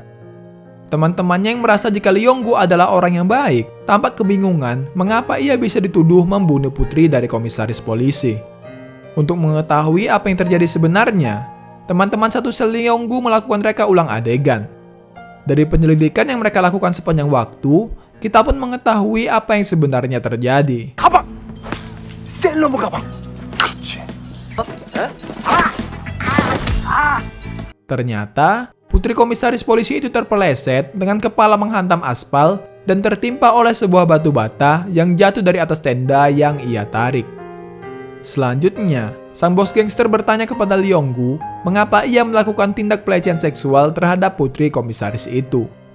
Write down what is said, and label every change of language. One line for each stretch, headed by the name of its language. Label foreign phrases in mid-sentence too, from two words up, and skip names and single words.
Indonesian: Teman-temannya yang merasa jika Leonggu adalah orang yang baik, tampak kebingungan mengapa ia bisa dituduh membunuh putri dari komisaris polisi. Untuk mengetahui apa yang terjadi sebenarnya, teman-teman satu sel Leonggu melakukan reka ulang adegan. Dari penyelidikan yang mereka lakukan sepanjang waktu, kita pun mengetahui apa yang sebenarnya terjadi.
Korean: 가방. 셀러무 가방. 그렇지.
Indonesian: Ternyata, putri komisaris polisi itu terpeleset dengan kepala menghantam aspal dan tertimpa oleh sebuah batu bata yang jatuh dari atas tenda yang ia tarik. Selanjutnya, sang bos gangster bertanya kepada Leonggu mengapa ia melakukan tindak pelecehan seksual terhadap putri komisaris itu.